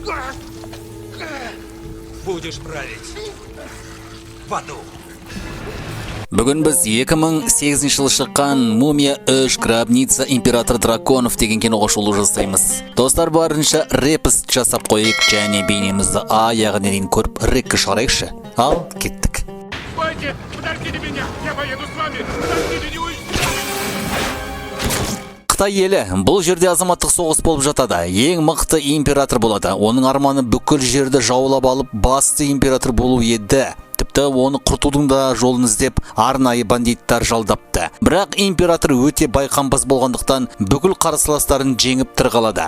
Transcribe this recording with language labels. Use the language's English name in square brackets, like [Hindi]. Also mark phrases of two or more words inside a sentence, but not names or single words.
[Russian] Будешь править в аду. [Kazakh] Бүгін біз 2008 жылы шыққан Мумия 3 Гробница Император Драконов деген киноға шолу жасаймыз. Достар, барынша репост жасап қойып, және бейнемізді аяғына дейін көріп рекке шығарайықшы. Ал, кеттік. [Russian] Стойте! Подождите меня! Я поеду с вами! Подождите, не уйдите! [Kazakh] Қытай елі бұл жерде азаматтық соғыс болып жатады. Ең мықты император болады. Оның арманы бүкіл жерді жаулап алып, басты император болу еді. Тіпті оны құртудың да жолын іздеп арнайы бандиттар жалдапты. Бірақ император өте байқампаз болғандықтан бүкіл қарсыластарын жеңіп тырғалады.